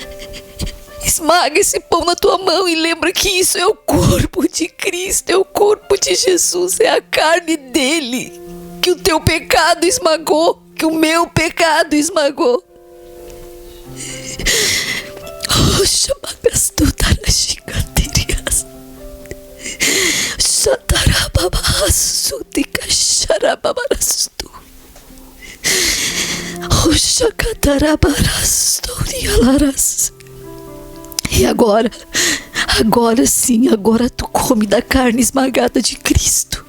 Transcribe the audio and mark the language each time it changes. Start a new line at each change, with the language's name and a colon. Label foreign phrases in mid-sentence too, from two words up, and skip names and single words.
Portuguese: Esmaga esse pão na tua mão e lembra que isso é o corpo de Cristo, é o corpo de Jesus é a carne dele, que o teu pecado esmagou, que o meu pecado esmagou. Oh, chamagastu tarashikaterias. Shatarababasu tikasharababarastu. Oh, shakatarabarastu rialaras. E agora sim, agora tu come da carne esmagada de Cristo.